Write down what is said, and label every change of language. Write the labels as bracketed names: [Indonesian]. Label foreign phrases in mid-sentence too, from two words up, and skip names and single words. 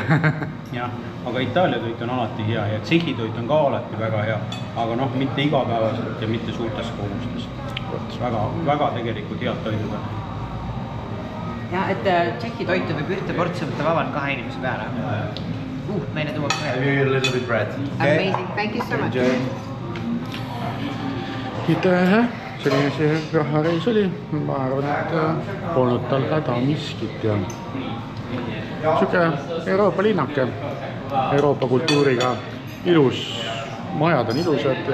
[Estonian] jah, aga Itaalia toit on alati hea ja Tšehhi toit on ka alati väga hea, aga noh, mitte igapäevaselt ja mitte suurtes kogustes. Väga tegelikult head toidud on. Ja, et Tšehhi toitu võib ühte portsi võtta vabalt 2 inimese peale. Meile tuuakse [English] Have you a little bit bread? Amazing, thank you so much. [Estonian] Aitäh, selline see rahareis oli. Ma arvan, et polnud tal häda miskit ja siuke Euroopa linnake, Euroopa kultuuriga ilus, majad on ilusad.